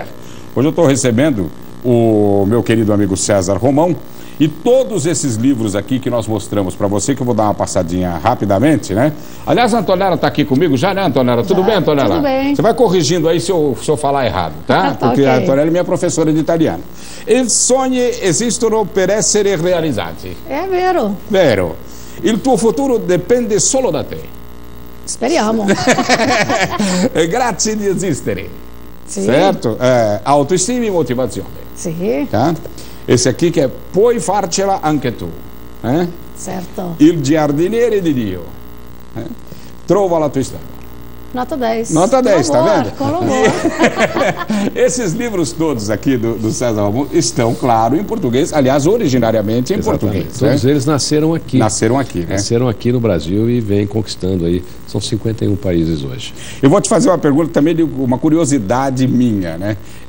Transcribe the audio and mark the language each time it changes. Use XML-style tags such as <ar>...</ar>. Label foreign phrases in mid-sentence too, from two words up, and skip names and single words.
<pt>Hoje eu estou recebendo o meu querido amigo César Romão. E todos esses livros aqui que nós mostramos para você, que eu vou dar uma passadinha rapidamente, né? Aliás, a Antonella está aqui comigo já, né, Antonella? Tudo bem, Antonella? Tudo bem. Você vai corrigindo aí se eu falar errado, tá? Porque a Antonella é minha professora de italiano.</pt> <it>I sogni esistono per essere realizzati. É vero. Vero. Il tuo futuro dipende solo da te. Speriamo. Grazie di esistere. Sì. Certo? Autoestima e motivazione. Sì.</it> <pt>Tá? Esse aqui que é Puoi farcela anche tu.</pt> <it>Certo. Il giardiniere di Dio. Trova la tua strada.</it> <pt>Nota 10. Nota 10, tá vendo? Com louvor. Esses livros todos aqui do César Romão estão, claro, em português. Aliás, originariamente em português. Todos eles nasceram aqui. Nasceram aqui, né? Nasceram aqui no Brasil e vêm conquistando aí. São 51 países hoje. Eu vou te fazer uma pergunta também, de uma curiosidade minha, né?</pt>